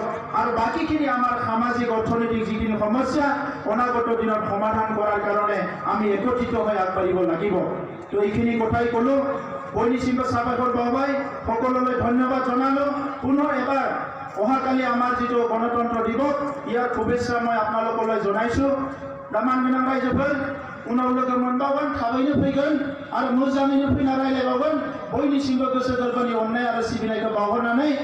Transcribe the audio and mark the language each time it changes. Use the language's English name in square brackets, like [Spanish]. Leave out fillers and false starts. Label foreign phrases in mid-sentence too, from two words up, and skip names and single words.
[Assamese] আৰু বাকীখিনি আমাৰ সামাজিক অৰ্থনৈতিক যিখিনি সমস্যা অনাগত দিনত সমাধান কৰাৰ কাৰণে আমি একত্ৰিত হৈ আগবাঢ়িব লাগিব। তো এইখিনি কথাই ক'লোঁ। বৈনী সিংহ চাবাকৰ বাবাই সকলোলৈ ধন্যবাদ জনালোঁ। পুনৰ এবাৰ অহাকালি আমাৰ যিটো গণতন্ত্ৰ দিৱস, ইয়াৰ শুভেচ্ছা মই আপোনালোকলৈ জনাইছোঁ। [Bodo] दामान गोनां रायजोफोर, उनाव लोगो मोनबावगोन, थाबैनो फैगोन आरो मोजाङैनो फैना रायज्लायबावगोन। बयनिसिमबो गोसो गोरबोनि अननाय आरो सिबिनायखौ बावहरनानै